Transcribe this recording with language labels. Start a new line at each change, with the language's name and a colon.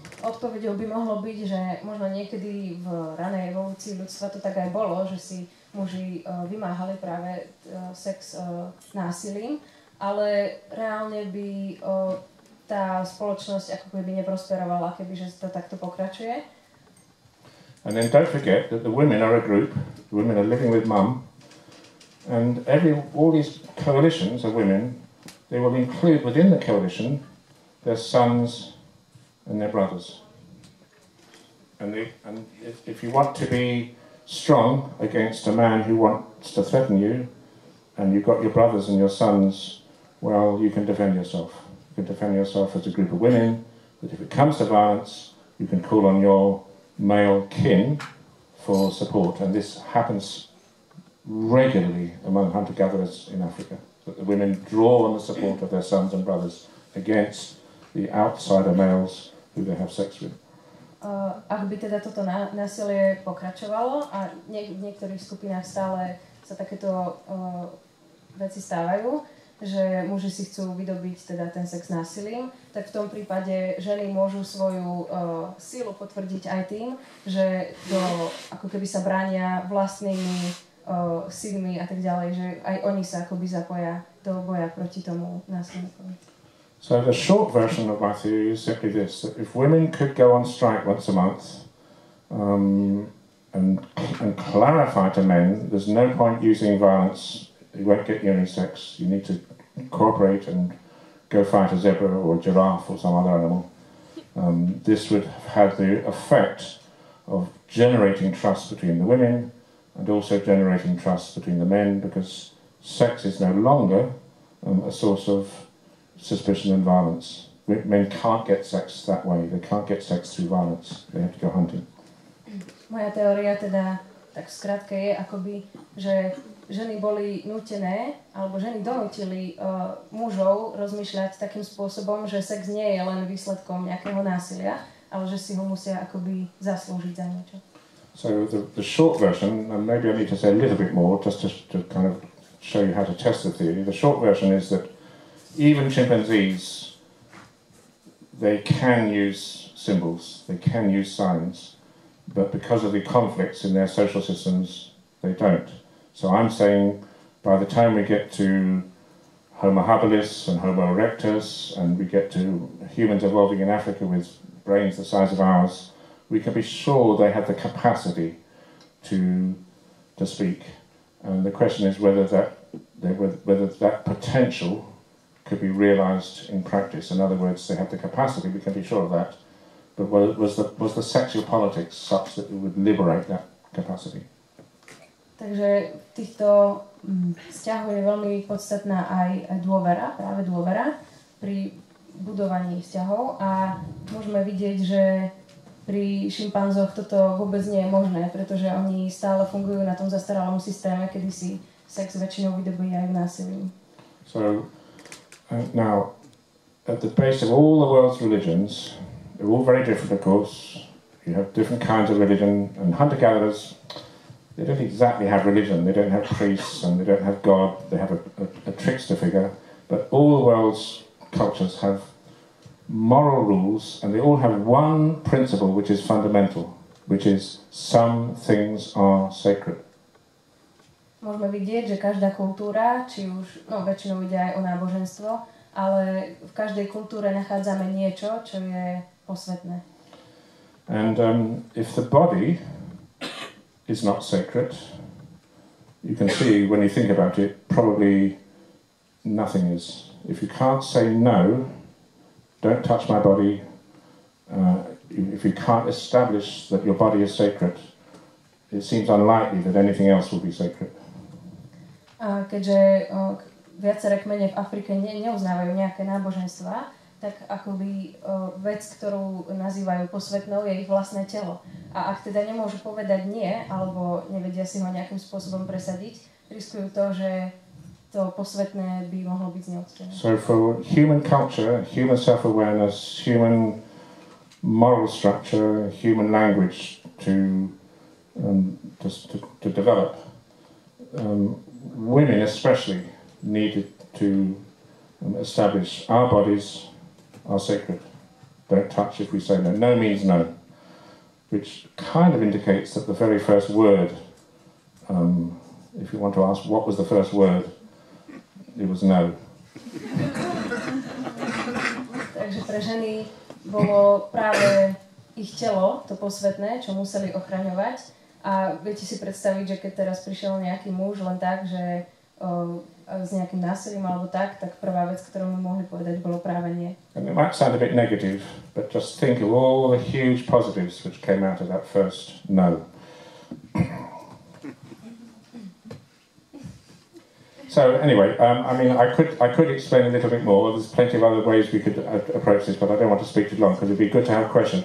Slovak: Odpoveďou by mohlo byť, že možno niekedy v ranej evolúcii ľudstva to tak aj bolo, že si muži vymáhali práve sex násilím, ale reálne by tá spoločnosť ako keby neprosperovala, kebyže to takto pokračuje.
English: And then don't forget that the women are a group, the women are living with mum, and all these coalitions of women, they will include within the coalition their sons and their brothers. And if you want to be strong against a man who wants to threaten you, and you've got your brothers and your sons, well, you can defend yourself. You can defend yourself as a group of women, but if it comes to violence, you can call on your male kin for support. And this happens regularly among hunter-gatherers in Africa, that the women draw on the support of their sons and brothers against the outsider males who they have sex with.
Slovak: Ak by teda toto násilie pokračovalo a v niektorých skupinách stále sa takéto veci stávajú, že muži si chcú vydobiť teda ten sex násilím, tak v tom prípade ženy môžu svoju sílu potvrdiť aj tým, že ako keby sa bránia vlastnými synmi a tak ďalej, že aj oni sa akoby zapoja do boja proti tomu násilníkovi.
English: So the short version of my theory is simply this, that if women could go on strike once a month and clarify to men, there's no point using violence, you won't get you any sex, you need to cooperate and go fight a zebra or a giraffe or some other animal. This would have had the effect of generating trust between the women and also generating trust between the men, because sex is no longer a source of suspicion and violence. Men can't get sex that way. They can't get sex through violence. They have to go hunting.
Slovak: Moja teória teda tak v skratke je akoby, že ženy boli nútené, alebo ženy donútili mužov rozmýšľať takým spôsobom, že sex nie je len výsledkom nejakého násilia, ale že si ho musia akoby zaslúžiť za niečo.
English: So the short version, and maybe I need to say a little bit more just to kind of show you how to test the theory. The short version is that even chimpanzees, they can use symbols, they can use signs, but because of the conflicts in their social systems, they don't. So I'm saying by the time we get to Homo habilis and Homo erectus, and we get to humans evolving in Africa with brains the size of ours, we can be sure they have the capacity to speak. And the question is whether that potential could be realized in practice. In other words, they have the capacity, we can be sure of that, but was the sexual politics such that it would liberate that capacity?
Slovak: Takže v týchto vzťahoch je veľmi podstatná aj dôvera, práve dôvera. Pri budovaní vzťahov a môžeme vidieť, že pri šimpanzoch toto vôbec nie je možné, pretože oni stále fungujú na tom zastaralom systéme, kedy si sex väčšinou vydobíjajú násilím.
English: So, now, at the base of all the world's religions, they're all very different, of course. You have different kinds of religion, and hunter-gatherers, they don't exactly have religion. They don't have priests, and they don't have God. They have a trickster figure. But all the world's cultures have moral rules, and they all have one principle which is fundamental, which is some things are sacred.
Slovak: Môžeme vidieť, že každá kultúra, či už, väčšinou ide aj o náboženstvo, ale v každej kultúre nachádzame niečo, čo je posvetné.
English: And if the body is not sacred, you can see when you think about it, probably nothing is. If you can't say no, don't touch my body, if you can't establish that your body is sacred, it seems unlikely that anything else will be sacred.
Slovak: Keďže viaceré kmene v Afrike neuznávajú nejaké náboženstva, tak akoby vec, ktorú nazývajú posvetnou, je ich vlastné telo. A ak teda nemôžu povedať nie, alebo nevedia si ho nejakým spôsobom presadiť, riskujú to, že to posvetné by mohlo byť zneuctené.
English: So for human culture, human self-awareness, human moral structure, human language to develop, women especially needed to establish our bodies are sacred. Don't touch if we say no. No means no, which kind of indicates that the very first word, if you want to ask what was the first word, it was no.
Slovak: Takže pre ženy bolo práve ich telo, to posvetné, čo museli ochraňovať. A viete si predstaviť, že keď teraz prišiel nejaký muž len tak, že s nejakým násilím alebo tak prvá vec, ktorú mu mohli povedať, bolo práve nie.
English: And it might sound a bit negative, but just think of all the huge positives which came out of that first no. So anyway, I mean, I could explain a little bit more. There's plenty of other ways we could approach this, but I don't want to speak too long because it'd be good to have questions.